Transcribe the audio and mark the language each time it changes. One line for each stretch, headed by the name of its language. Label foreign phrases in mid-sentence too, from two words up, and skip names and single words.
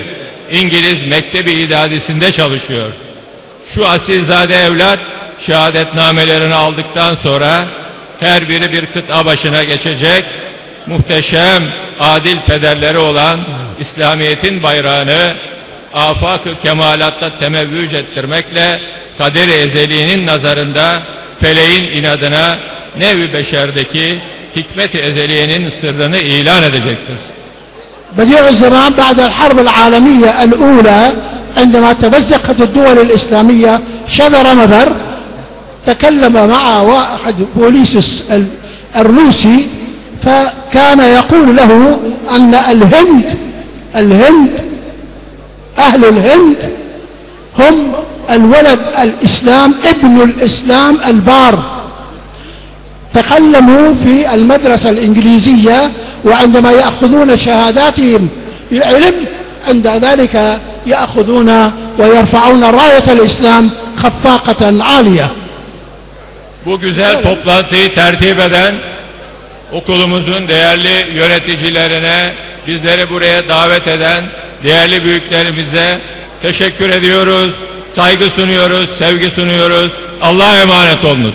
Turkish: İngiliz Mektebi İdadisi'nde çalışıyor. Şu asilzade evlat şehadetnamelerini aldıktan sonra her biri bir kıta başına geçecek, muhteşem, adil pederleri olan İslamiyet'in bayrağını afak-ı kemalatta temevvüc ettirmekle kader-i ezeliğinin nazarında feleğin inadına nev-i beşerdeki hikmet-i ezeliyenin sırrını ilan edecektir.
Arabic: بديع الزمان بعد الحرب العالمية الأولى عندما تمزقت الدول الإسلامية شذر مذر تكلم مع واحد بوليس الروسي فكان يقول له أن الهند أهل الهند هم الولد الإسلام ابن الإسلام البار. تكلموا في المدرسة الإنجليزية وعندما يأخذون شهاداتهم العلم عند ذلك يأخذون ويرفعون راية الإسلام خفاقة عالية.
Turkish: Bu güzel toplantıyı tertip eden okulumuzun değerli yöneticilerine, bizleri buraya davet eden değerli büyüklerimize teşekkür ediyoruz, saygı sunuyoruz, sevgi sunuyoruz. Allah'a emanet olunuz.